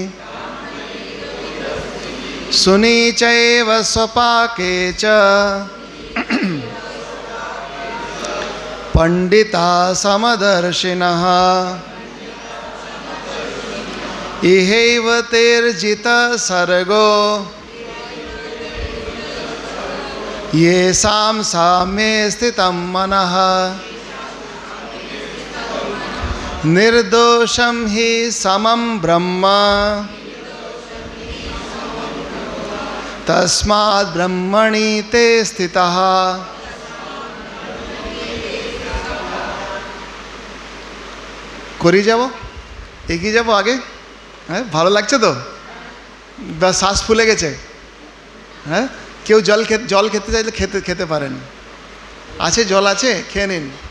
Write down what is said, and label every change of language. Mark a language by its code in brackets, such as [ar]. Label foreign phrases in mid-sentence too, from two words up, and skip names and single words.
[sa] सुनीचैव स्वपाके च पंडिता समदर्शिनः इहैव तेर्जितः सर्गो येषां साम्ये स्थितं मनः निर्दोषं हि समं ब्रह्म तस्माद् ब्रह्मणि ते स्थितः [bn] করি যাব এগিয়ে যাব আগে হ্যাঁ ভালো লাগছে তো বা শ্বাস ফুলে গেছে হ্যাঁ কেউ জল খেতে চাইলে খেতে পারেন আছে জল আছে খেয়ে নিন